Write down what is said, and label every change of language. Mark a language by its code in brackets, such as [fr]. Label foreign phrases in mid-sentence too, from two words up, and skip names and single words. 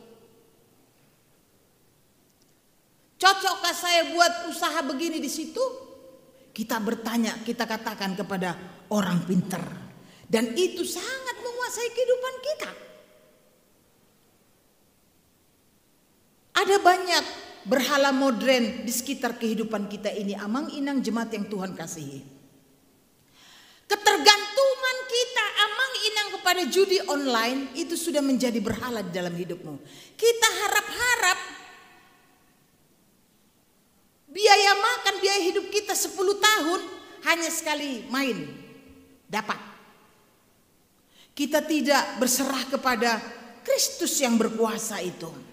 [id] Cocokkah saya buat usaha begini di situ? Kita bertanya, kita katakan kepada orang pintar. Dan itu sangat menguasai kehidupan kita. Ada banyak berhala modern di sekitar kehidupan kita ini, [bbc] amang-inang [id] jemaat yang Tuhan kasihi. Ketergantungan kita [bbc] amang-inang [id] kepada judi online itu sudah menjadi berhala di dalam hidupmu. Kita harap-harap biaya makan, biaya hidup kita 10 tahun hanya sekali main dapat. Kita tidak berserah kepada Kristus yang berkuasa itu.